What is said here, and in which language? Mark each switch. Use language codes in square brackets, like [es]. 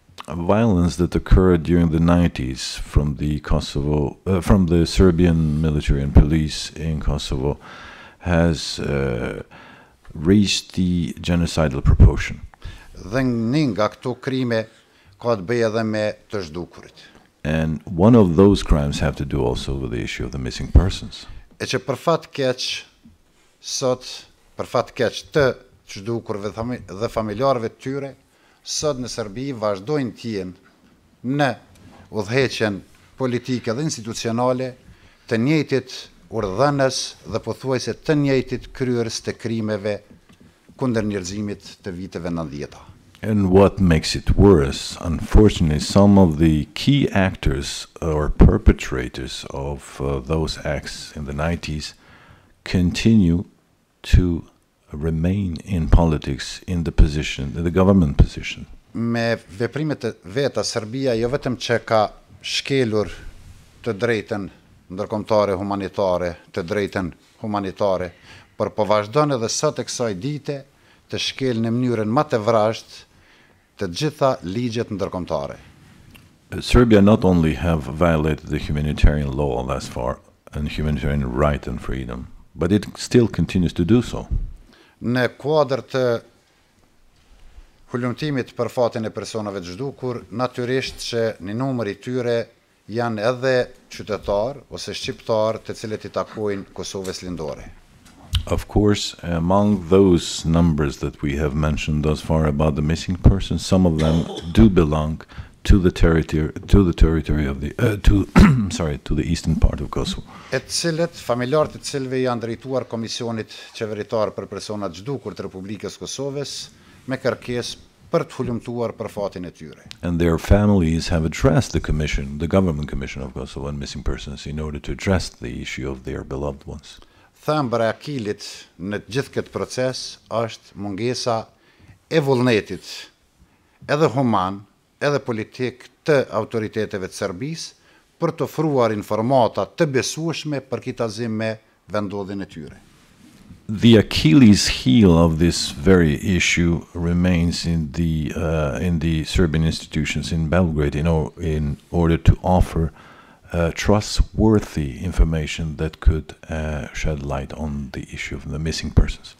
[en] Violence that occurred during the 90s from the from the Serbian military and police in Kosovo has reached the genocidal proportion. [sq] Dhe një nga këto krime ka të bëjë edhe me të zhdukurit. [en] And one of those crimes have to do also with the issue of the missing persons. [sq] E që për fat keq sot, për fat keq të zhdukurve dhe familjarëve të tyre, sot në Serbi vazhdojnë të jenë në udhëheqjen politike dhe institucionale të njëjtit urdhënës dhe pothuajse të njëjtit kryerës të krimeve kundër njerëzimit të viteve 90-ta. [en] And what makes it worse, unfortunately, some of the key actors or perpetrators of those acts in the 90s continue to remain in politics in the position, the government position. [sq] Me veprimet e veta, Serbia jo vetëm që ka shkelur të drejtën ndërkombëtare humanitare, të drejtën humanitare, por po vazhdon edhe sot e kësaj dite të shkel në mënyrën më të vrasht të gjitha ligjet ndërkombëtare. [en] Serbia not only have violated the humanitarian law thus far and humanitarian right and freedom, but it still continues to do so. [sq] Në kuadër të hulumtimit për fatin e personave të zhdukur, natyrisht që një numër I tyre janë edhe qytetar ose shqiptar të cilët I takojnë Kosovës lindore. [en] Of course, among those numbers that we have mentioned thus far about the missing persons, some of them do belong to the territory of the to the eastern part of Kosovo. [sq] E të cilët familjarët të cilëve janë drejtuar Komisionit Qeveritar për Personat Zhdukur të Republikës Kosovës me kërkesë për të hulumtuar për fatin e tyre. [en] And their families have addressed the government commission of Kosovo on missing persons in order to address the issue of their beloved ones. [sq] Thembra e akilit në gjithë këtë proces është mungesa e vullnetit, edhe human, edhe politik të autoriteteve të Serbisë për të ofruar informata të besueshme për kitazim me vendodhjen e tyre. [en] The Achilles heel of this very issue remains in the Serbian institutions in Belgrade in order to offer trustworthy information that could shed light on the issue of the missing persons.